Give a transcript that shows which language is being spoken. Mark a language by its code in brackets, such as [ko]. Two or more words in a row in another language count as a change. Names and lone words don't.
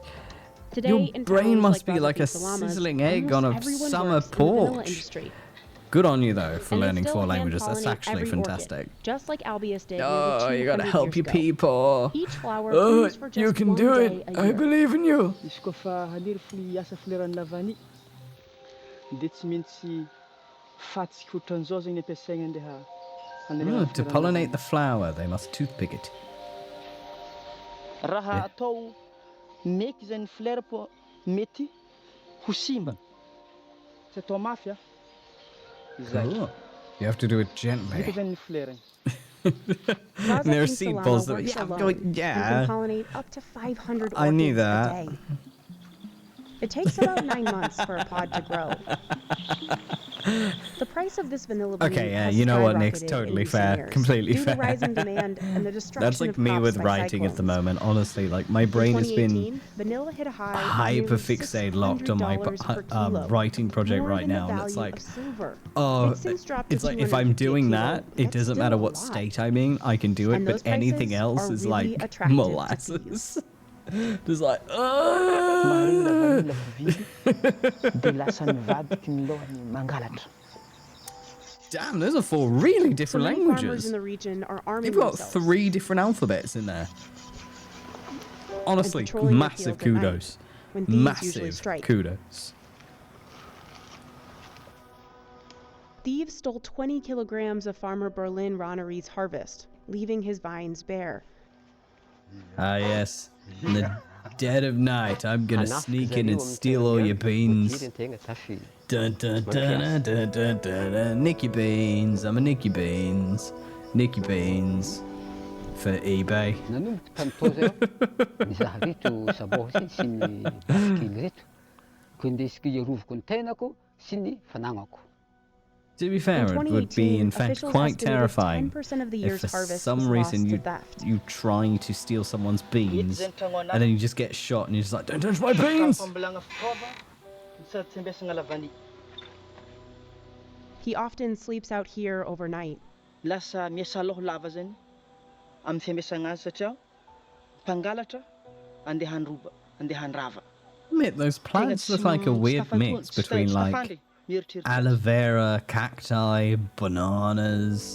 [en] Today, Your in brain towns must like be like a Razafin Salamas, sizzling egg on almost a everyone summer works in the vanilla porch. industry. Good on you, though, for And they learning still 4 hand languages. That's pollinate actually every orchid, fantastic. just like Albius did nearly Oh, you gotta 200 help years your ago. people. Each flower Oh, blooms for just you can one do day it. a I year. believe in you. [mg] izy koa fa halery asa folerany lavany dia tsy maintsy fatsika ohatran'izao zegny ampiasaigna andeha [en] Oh, to pollinate the flower, they must toothpick it. [mg] raha [en] Yeah. [mg] atao meky zany fleur po mety ho simba tsy atao mafy a izay [en] Oh, you have to do it [mg] vita [en] gently. [mg] zany ny fleur igny. [en] And there are Razafin seed Salama balls that... works Yeah, alone and can yeah. pollinate up to 500 I knew orchids a that. day. It takes about 9 months for a pod to grow. The price of this vanilla bean Okay, yeah, has you know what, Nick's skyrocketed in totally recent fair. years Completely due fair. to rising demand and the destruction That's like of me crops with by writing at the cyclones. moment. Honestly, like my In brain has 2018, been vanilla hit a high of hyper nearly fixated locked on my $600 per kilo, writing project more right than the now, and it's value like, of silver. oh, It's since dropped to it's like if I'm 250 a doing kilo, that, but it that's doesn't still matter a what lot. state I'm in, I can do it. And But those anything prices else are is really like attractive to molasses. Just like, [mg] Maharegny la vidy dia lasa nivadiky ny lohany mangalatra. [en] damn, those are 4 really So different many farmers languages. in the region are arming They've got themselves 3 different alphabets in there. Honestly, patrolling their massive fields at night, kudos. when thieves usually Massive strike. kudos. Thieves stole 20 kilograms of farmer Berlin Ronnery's harvest, leaving his vines bare. Ah, yes. In the dead of night, I'm gonna sneak in and steal all your beans. Dun dun dun dun dun dun dun dun. Nicky Beans. I'm a Nicky Beans. Nicky Beans. For eBay. [mg] Nanomboky tamin'tao zay aho nizaha reto saboho sy ny basikily reto ko indesiko iarovako ny tenako sy ny fanagnako. [en] To be In fair, it would be 2018, in fact officials quite estimated terrifying 10% of the if year's for harvest some was reason lost to you theft. you try to steal someone's beans [mg] Ito zay ny tragno [en] and then [mg] anahy. [en] you just get shot and you're just like, don't touch my beans! [mg] Fambolagna fitaova sady tsy ampiasagna lavany. [en] He often sleeps out here overnight. [mg] Lasa miasa loha lava zany amin'ny fiambiasagna azy satria mpangalatra andeha handroba, andeha handrava. [en] Admit, those plants look like a weird mix between like aloe vera, cacti, bananas,